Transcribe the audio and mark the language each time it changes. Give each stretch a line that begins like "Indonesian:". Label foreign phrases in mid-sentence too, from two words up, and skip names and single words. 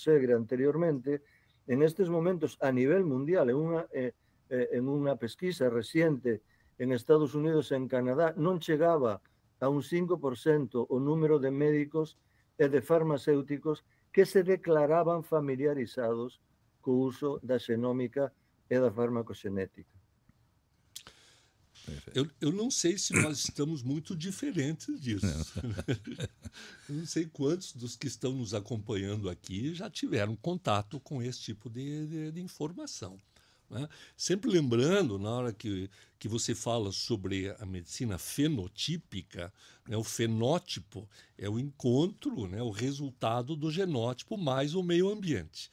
Galician: Segre anteriormente, en estes momentos a nivel mundial, en unha pesquisa reciente en Estados Unidos e en Canadá, non chegaba a un 5% o número de médicos e de farmacéuticos que se declaraban familiarizados co uso da xenómica e da farmacoxenética.
Portuguese: Eu não sei se nós estamos muito diferentes disso. Eu não sei quantos dos que estão nos acompanhando aqui já tiveram contato com esse tipo de informação. Né? Sempre lembrando, na hora que você fala sobre a medicina fenotípica, né, o fenótipo é o encontro, né, o resultado do genótipo mais o meio ambiente.